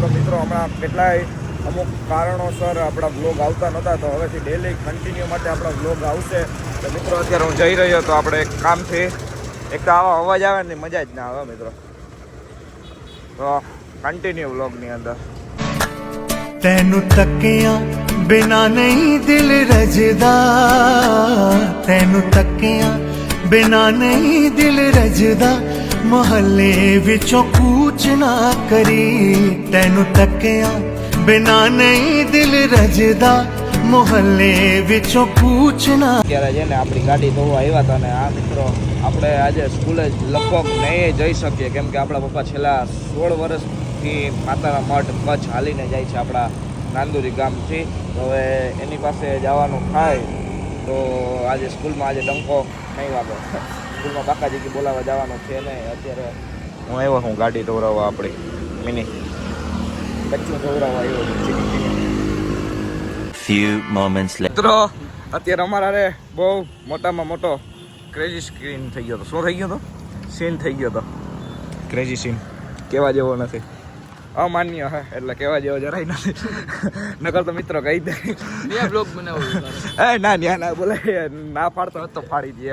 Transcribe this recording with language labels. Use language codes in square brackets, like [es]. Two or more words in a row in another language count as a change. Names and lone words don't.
[gu] તો મિત્રો હમણાં કેટલાય અમુક કારણોસર આપણા બ્લોગ આવતા નહોતા, તો હવેથી ડેલી કન્ટિન્યુ માટે આપણા બ્લોગ આવશે. તો મિત્રો અત્યારે હું જઈ રહ્યો, તો આપણે એક કામથી એક તો આવા અવાજ આવે ને મજા જ ના આવે મિત્રો. તો કન્ટિન્યુ બ્લોગની અંદર [pa] ਤੈਨੂੰ ਤੱਕਿਆਂ ਬਿਨਾ ਨਹੀਂ ਦਿਲ ਰਜਦਾ, ਤੈਨੂੰ ਤੱਕਿਆਂ ਬਿਨਾ ਨਹੀਂ ਦਿਲ ਰਜਦਾ, ਮੁਹੱਲੇ ਵਿੱਚੋਂ ਕੂਚ ਨਾ ਕਰੀ, ਤੈਨੂੰ ਤੱਕਿਆਂ ਬਿਨਾ ਨਹੀਂ ਦਿਲ ਰਜਦਾ, ਮੁਹੱਲੇ ਵਿੱਚੋਂ ਕੂਚ ਨਾ. [gu] અત્યારે છે ને આપણી ગાડી ધોવા આવ્યા હતા, અને આ મિત્રો આપણે આજે સ્કૂલે લગભગ નહીં જઈ શકીએ, કેમ કે આપણા પપ્પા છેલ્લા 16 વર્ષથી માતાના મઢ કચ્છ હાલીને જાય છે આપણા નાંદુરી ગામથી. તો હવે એની પાસે જવાનું થાય, તો આજે સ્કૂલમાં આજે ડંકો નહીં વાગો. સ્કૂલમાં બાકાજી બોલાવવા જવાનું છે નહીં. અત્યારે હું આવ્યો હું ગાડી ધોવડાવવા, આપણી મિની બચ્ચું ધોવડાવવા આવ્યો છું. [en] Few moments later. [gu] મિત્રો અત્યારે અમારા રે બહુ મોટામાં મોટો ક્રેઝી સ્ક્રીન થઈ ગયો હતો. શું થઈ ગયો હતો? સીન થઈ ગયો હતો. ક્રેઝી સીન કહેવા જેવો નથી, અમાન્ય હે, એટલે કહેવા જેવો જરાય નથી. નકર તો મિત્રો કહી દે બ્લોગ બનાવો. ના ન્યા ના બોલે, ના પાડતો હતો તો ફાડી દઈએ.